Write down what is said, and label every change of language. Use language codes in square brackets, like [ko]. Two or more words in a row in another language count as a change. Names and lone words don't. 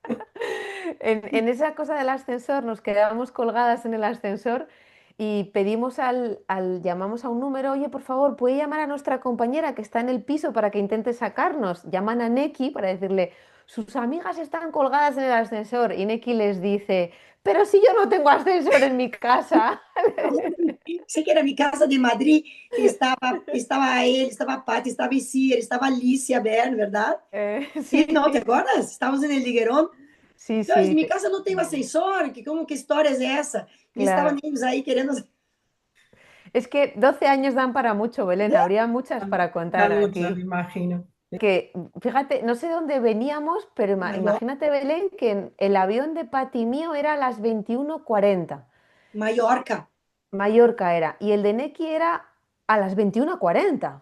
[es] En esa cosa del ascensor nos quedábamos colgadas en el ascensor y pedimos llamamos a un número, oye, por favor, ¿puede llamar a nuestra compañera que está en el piso para que intente sacarnos? Llaman a Neki para decirle, sus amigas están colgadas en el ascensor y Neki les dice, pero si yo no tengo ascensor en mi casa. [pt] Sei que era [es] mi casa [pt] de Madrid, estava ele, estava a Paty, estava Isia, estava a Alicia Bern, ¿verdad? [es] Sí, Sí, no, ¿te acuerdas? Estávamos en el Liguerón. sí, [pt] Então, [es] sí, mi [pt] casa não tem ascensor, que história é essa? E estavam claro. eles aí querendo... [es] Es que 12 años dan para mucho, Belén. Habría muchas para contar Dan muchas, me aquí. imagino. Que, fíjate, no sé dónde veníamos, pero [pt] Maior, [es] imagínate, Belén, que el avión de Pati mío era a las 21:40. [pt] Maiorca. [es] Mallorca era, y el de Neki era a las 21:40.